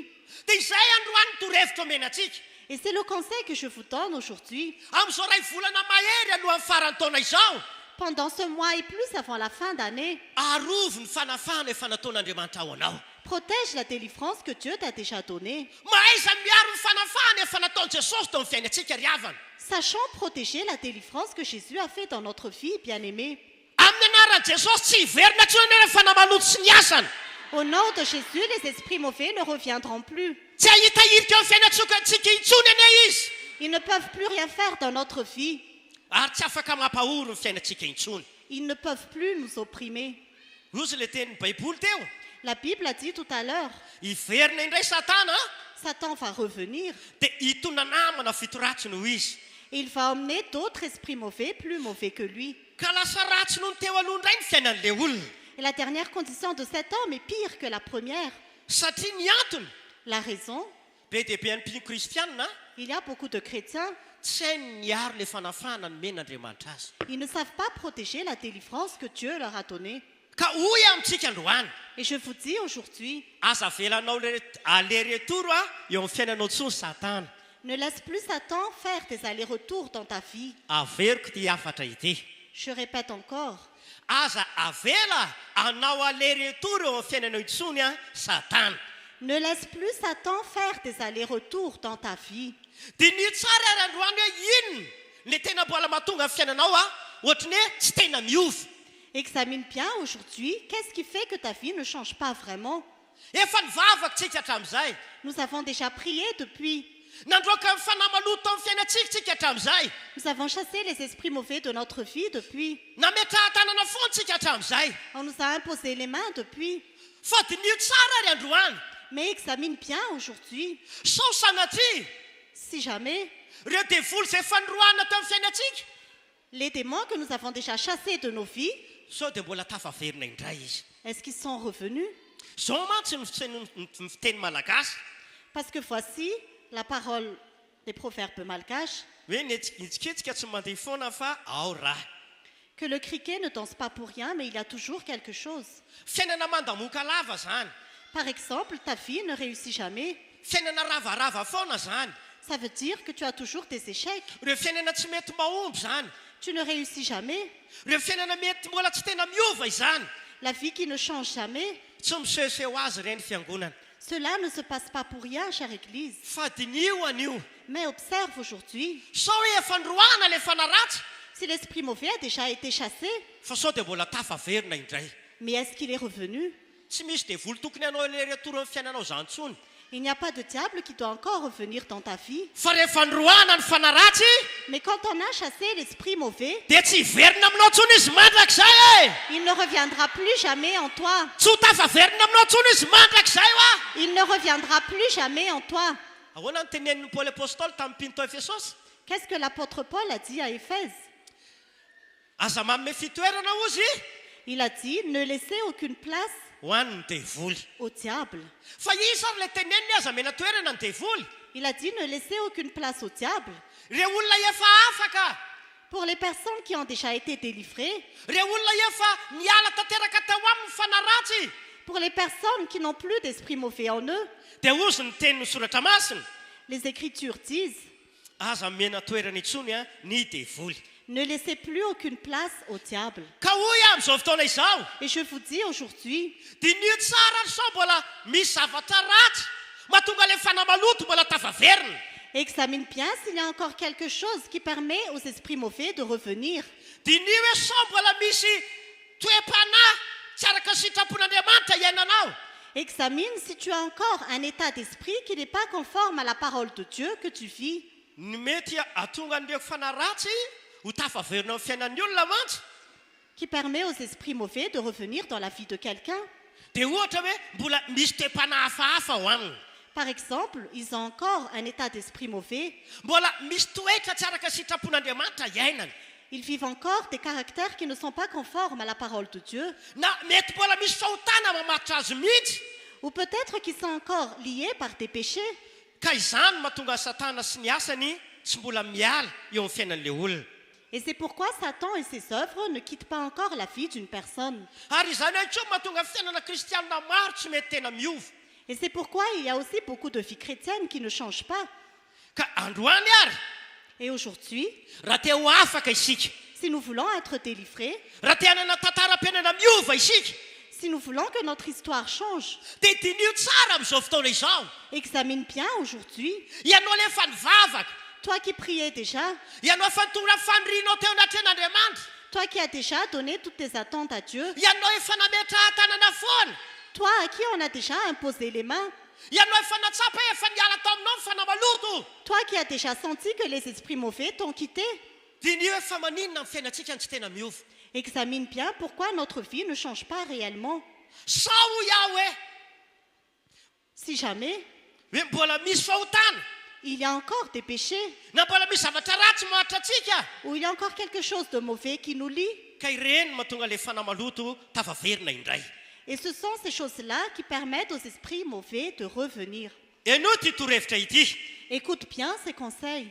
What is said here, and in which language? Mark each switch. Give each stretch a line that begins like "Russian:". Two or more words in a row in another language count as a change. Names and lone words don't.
Malagasy: dia izay androany torohevitra omena atsika
French: Et c'est le conseil que je vous donne aujourd'hui.
Malagasy: amin'izao ray volana mahery alohan'ny farany taona izao
French: Pendant ce mois et plus avant la fin d'année,
Malagasy: arovy ny fanafahana efa nataon'andriamanitra ao anao
French: protège la délivrance que Dieu t'a déjà donnée.
Malagasy: mahaiza miaro ny fanafahana efa nataon'i jesosy tao amin'ny fiainantsika ry havana
French: Sachant protéger la délivrance que Jésus a fait dans notre vie, bien-aimés.
Malagasy: amin'ny anaran'i jesosy tsy hiverina tsony le fanamaloto sy ny asana
French: Au nom de Jésus, les esprits mauvais ne reviendront plus.
Malagasy: tsy ahitahirika eo amin'ny fiainantsika intsony ane izy
French: Ils ne peuvent plus rien faire dans notre vie.
Malagasy: ary tsy afaka mampahoro ny fiainantsika intsony.
French: Ils ne peuvent plus nous opprimer.
Malagasy: Rozy le tenin'ny baiboly teo.
French: La Bible a dit tout à l'heure,
Malagasy: Iverina indray Satana
French: Satan va revenir
Malagasy: dia hitona namana fito ratsy noho izy.
French: et il va emmener d'autres esprits mauvais, plus mauvais que lui.
Malagasy: Ka lasa ratsy noho ny teo aloha indray ny fiainan'ilay olona.
French: Et la dernière condition de cet homme est pire que la première.
Malagasy: Satria ny antony
French: La raison,
Malagasy: be dia be an'mpino kristianina
French: il y a beaucoup de chrétiens,
Malagasy: tsy hainy niaro le fanafana nomen'Andriamanitra azy.
French: ils ne savent pas protéger la délivrance que Dieu leur a donnée.
Malagasy: Ka hoy amintsika androany,
French: Et je vous dis aujourd'hui,
Malagasy: aza velanao aller-retour eo amin'ny fiainanao tsony Satana.
French: ne laisse plus Satan faire des allers-retours dans ta vie.
Malagasy: Averiko ty afatra ity.
French: Je répète encore,
Malagasy: Aza avela anao aller-retour eo amin'ny fiainanao intsony Satana.
French: ne laisse plus Satan faire des allers-retours dans ta vie.
Malagasy: Dia ny tsara ary androany hoe inona le tena mbola mahatonga amin'ny fiainanao ohatrany hoe tsy tena miova.
French: Examine bien aujourd'hui, qu'est-ce qui fait que ta vie ne change pas vraiment?
Malagasy: Efa nivavaka tsika hatramin'izay.
French: Nous avons déjà prié depuis.
Malagasy: Nandroaka ny fanahy maloto amin'ny fiainantsika tsika hatramin'izay.
French: Nous avons chassé les esprits mauvais de notre vie depuis.
Malagasy: Nametraha tanana foana tsika hatramin'izay.
French: On nous a imposé les mains depuis.
Malagasy: Fa dinio tsara ary androany.
French: Mais examine bien aujourd'hui,
Malagasy: Sao sanatria
French: si jamais
Malagasy: ireo devoly izay fanoroana tao amin'ny fiainantsika.
French: les démons que nous avons déjà chassés de nos vies,
Malagasy: Sao dia mbola tafaverina indray izy.
French: est-ce qu'ils sont revenus?
Malagasy: Zao mantsy ny fiteny malagasy
French: Parce que voici la parole des proverbes malgaches,
Malagasy: hoe nitsikitsika tsy mandeha foana fa ao raha.
French: que le criquet ne danse pas pour rien, mais il y a toujours quelque chose.
Malagasy: Fiainana mandamoka lava zany.
French: Par exemple, ta vie ne réussit jamais.
Malagasy: Fiainana ravarava foana zany.
French: Ça veut dire que tu as toujours des échecs.
Malagasy: Ireo fiainana tsy mety mahomby zany.
French: Tu ne réussis jamais.
Malagasy: Ireo fiainana mety mbola tsy tena miova izany.
French: La vie qui ne change jamais.
Malagasy: Tsy misehoseho azy ireny fiangonana.
French: Cela ne se passe pas pour rien, chère Église.
Malagasy: Fa dinio anio.
French: Mais observe aujourd'hui,
Malagasy: Sao hoe efa ndroana le fanaratsy
French: si l'esprit mauvais a déjà été chassé,
Malagasy: fa sao dia mbola tafaverina indray.
French: mais est-ce qu'il est revenu?
Malagasy: Tsy misy devoly tokony anao
French: le retour
Malagasy: amin'ny fiainanao zany intsony.
French: Il n'y a pas de diable qui doit encore revenir dans ta vie.
Malagasy: Fa rehefa ndroana ny fanaratsy
French: Mais quand on a chassé l'esprit mauvais,
Malagasy: dia tsy hiverina aminao intsony izy mandrakizay e.
French: il ne reviendra plus jamais en toi.
Malagasy: Tsy ho tafaverina aminao intsony izy mandrakizay oa.
French: Il ne reviendra plus jamais en toi.
Malagasy: Ahoana ny tenenin'ny Paoly apôstôly tamin'ny mpino tao Efesosy?
French: Qu'est-ce que l'apôtre Paul a dit à Éphèse?
Malagasy: Aza manome fitoerana ozy
French: Il a dit, ne laissez aucune place
Malagasy: ho an'ny devoly.
French: au diable.
Malagasy: Fa izy ary le teneniny aza mena toerana ny devoly.
French: Il a dit, ne laissez aucune place au diable.
Malagasy: Ireo olona efa afaka.
French: Pour les personnes qui ont déjà été délivrées,
Malagasy: Ireo olona efa niala tanteraka tao amin'ny fanaratsy.
French: pour les personnes qui n'ont plus d'esprit mauvais en eux,
Malagasy: Dia ozy ny tenin'ny soratra masina.
French: les Écritures disent,
Malagasy: Aza mena toerana intsony ny devoly.
French: ne laissez plus aucune place au diable.
Malagasy: Ka hoy amin'izao fotoana izao,
French: Et je vous dis aujourd'hui,
Malagasy: dinio tsara ary sao mbola misy zavatra ratsy mahatonga le fanahy maloto mbola tafaverina.
French: examine bien s'il y a encore quelque chose qui permet aux esprits mauvais de revenir.
Malagasy: Dinio hoe sao mbola misy toe-panahy tsy araka ny sitrapon'Andriamanitra iainanao.
French: Examine si tu as encore un état d'esprit qui n'est pas conforme à la parole de Dieu que tu vis.
Malagasy: Ny mety atonga an'ireo fanahy ratsy ho tafaverina amin'ny fiainan'ny olona mantsy.
French: Qui permet aux esprits mauvais de revenir dans la vie de quelqu'un.
Malagasy: Dia ohatra hoe mbola misy toe-panahy hafahafa ho aminy.
French: Par exemple, ils ont encore un état d'esprit mauvais.
Malagasy: Mbola misy toetra tsy araka ny sitrapon'Andriamanitra iainana.
French: Ils vivent encore des caractères qui ne sont pas conformes à la parole de Dieu.
Malagasy: Na mety mbola misy fahotana mamatotra azy mihitsy.
French: Ou peut-être qu'ils sont encore liés par des péchés.
Malagasy: Ka izany mahatonga Satana sy ny asany tsy mbola miala eo amin'ny fiainan'ilay olona.
French: Et c'est pourquoi Satan et ses œuvres ne quittent pas encore la vie d'une personne.
Malagasy: Ary izany hoe mahatonga fiainana kristianina maro tsy mety tena miova.
French: Et c'est pourquoi il y a aussi beaucoup de vies chrétiennes qui ne changent pas.
Malagasy: Ka androany ary
French: Et aujourd'hui,
Malagasy: raha te ho afaka isika,
French: si nous voulons être délivrés,
Malagasy: raha te hanana tantaram-piainana miova isika,
French: si nous voulons que notre histoire change,
Malagasy: dia dinio tsara amin'izao fotoana izao.
French: examine bien aujourd'hui,
Malagasy: Ianao le efa nivavaka,
French: toi qui priais déjà,
Malagasy: ianao efa nitonga fanirianao teo anatren'Andriamanitra,
French: toi qui as déjà donné toutes tes attentes à Dieu,
Malagasy: ianao efa nametraha tanana foana,
French: toi à qui on a déjà imposé les mains,
Malagasy: ianao efa natsapa hoe efa niala tao aminao ny fanahy maloto.
French: toi qui as déjà senti que les esprits mauvais t'ont quitté,
Malagasy: diny hoe fa maninona amin'ny fiainantsika ny tsy tena miova.
French: Examine bien pourquoi notre vie ne change pas réellement.
Malagasy: Sao iaho hoe
French: Si jamais
Malagasy: hoe mbola misy fahotana
French: il y a encore des péchés,
Malagasy: na mbola misy zavatra ratsy mahatra antsika
French: ou il y a encore quelque chose de mauvais qui nous lie.
Malagasy: ka ireny mahatonga le fanahy maloto tavaverina indray.
French: Et ce sont ces choses-là qui permettent aux esprits mauvais de revenir.
Malagasy: ianao ty torohevitra ity
French: Écoute bien ces conseils.